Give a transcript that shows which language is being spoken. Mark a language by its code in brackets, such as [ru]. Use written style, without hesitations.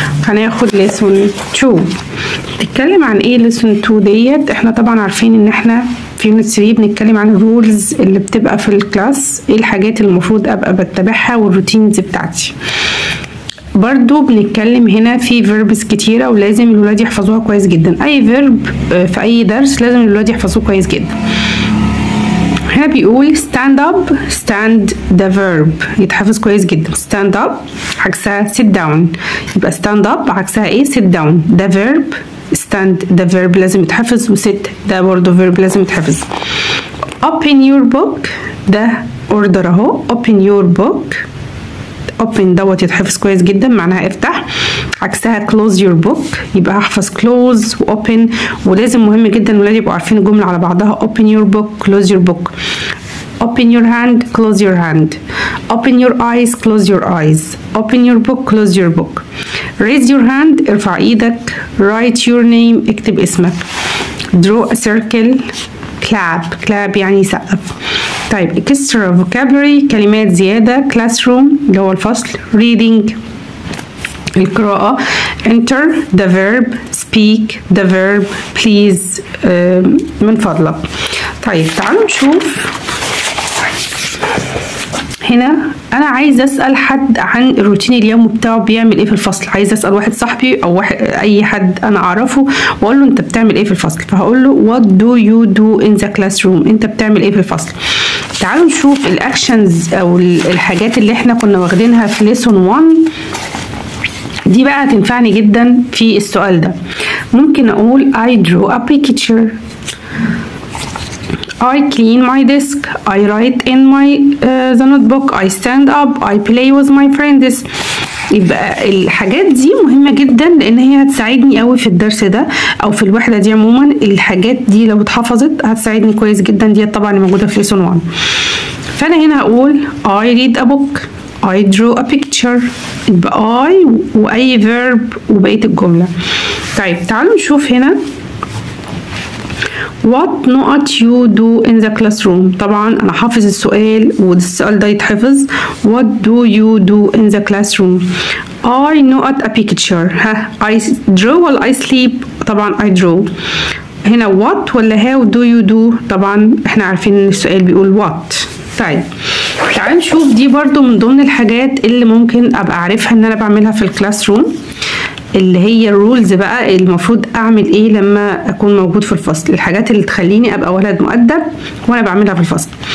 [ar] هناخد ليسون 2. بتتكلم عن ايه ليسون 2 ديت؟ احنا طبعا عارفين ان احنا في يونت 3 بنتكلم عن الرولز اللي بتبقى في الكلاس، ايه الحاجات اللي المفروض ابقى بتبعها والروتينز بتاعتي. برضو بنتكلم هنا في فيربس كتيرة ولازم الولاد يحفظوها كويس جدا. اي فيرب في اي درس لازم الولاد يحفظوه كويس جدا. هنا بيقول [en] stand up، stand the verb [ar] يتحفظ كويس جدا. [en] stand up [ar] عكسها [en] sit down، [ar] يبقى [en] stand up [ar] عكسها ايه؟ [en] sit down. the verb stand the verb [ar] لازم يتحفظ، [en] وsit [ar] ده برضو [en] verb لازم يتحفظ. open your book [ar] ده [en] order [ar] اهو. [en] open your book، [ar] open دوت يتحفظ كويس جدا معناها افتح، عكسها [en] close your book [ar] يبقى هحفظ close و open. ولازم مهم جدا الولاد يبقوا عارفين الجملة على بعضها. [en] open your book close your book. open your hand close your hand. open your eyes close your eyes. open your book close your book. raise your hand [ar] ارفع ايدك. [en] write your name [ar] اكتب اسمك. [en] draw a circle. [ar] clap يعني سقف. طيب extra vocabulary كلمات زيادة. classroom اللي هو الفصل. reading القراءة. [en] enter the verb. speak the verb. please [ar] من فضلك. طيب تعالوا نشوف هنا. انا عايز اسال حد عن الروتين اليومي بتاعه بيعمل ايه في الفصل. عايز اسال واحد صاحبي او اي حد انا اعرفه واقول له انت بتعمل ايه في الفصل. فهقول له [en] what do you do in the classroom، [ar] انت بتعمل ايه في الفصل. تعالوا نشوف الاكشنز او الحاجات اللي احنا كنا واخدينها في ليسون 1 دي بقى هتنفعني جدا في السؤال ده. [en] ممكن اقول I draw a picture. I clean my desk. I write in my the notebook. I stand up. I play with my friends. [ar] يبقى الحاجات دي مهمة جدا لان هي هتساعدني قوي في الدرس ده او في الوحدة دي عموما. الحاجات دي لو اتحفظت هتساعدني كويس جدا. دي طبعا موجودة في ليسون 1. [en] فانا هنا هقول I read a book. I draw a picture. [ar] يبقى I واي verb وبقية الجملة. طيب تعالوا نشوف هنا [en] what not you do in the classroom. [ar] طبعا انا حافظ السؤال والسؤال ده يتحفظ. [en] what do you do in the classroom. I not a picture. I draw ولا I sleep. [ar] طبعا [en] I draw. [ar] هنا [en] what ولا how do you do. [ar] طبعا احنا عارفين ان السؤال بيقول what. طيب تعالوا نشوف دي برضو من ضمن الحاجات اللي ممكن ابقى عارفها ان انا بعملها في الكلاس روم، اللي هي الرولز بقى المفروض اعمل ايه لما اكون موجود في الفصل. الحاجات اللي تخليني ابقى ولد مؤدب وانا بعملها في الفصل.